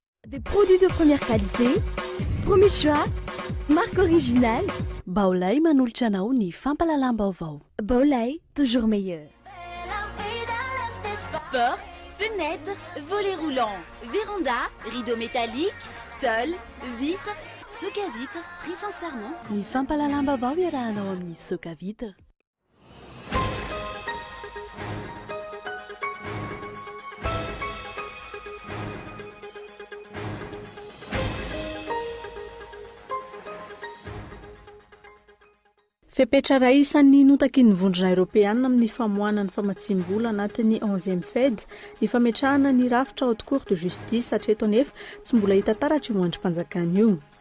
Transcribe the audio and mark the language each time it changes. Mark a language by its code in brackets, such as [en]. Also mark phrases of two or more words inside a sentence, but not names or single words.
[fr] Des produits de première qualité, premier choix, marque originale. [mg] Baolay manolotra anao ny fampalalam-baovao. [fr] Baolay, toujours meilleur. Portes, fenêtres, volets roulants, véranda, rideaux métalliques, tôle, vitres, soc à vitres, très sincèrement. [mg] Ny fampalalam-baovao iarahanao amin'ny [fr] soc à vitre. [mg] Fepetra ray isan'ny notaky ny vondrona Europeana amin'ny famoahana ny famatsim-bola anatin'ny 11e Fed, ny fametrahana ny rafitra [fr] haute cour de justice [mg] hatreto anefa tsy mbola hita taratra io andrim-panjakana io.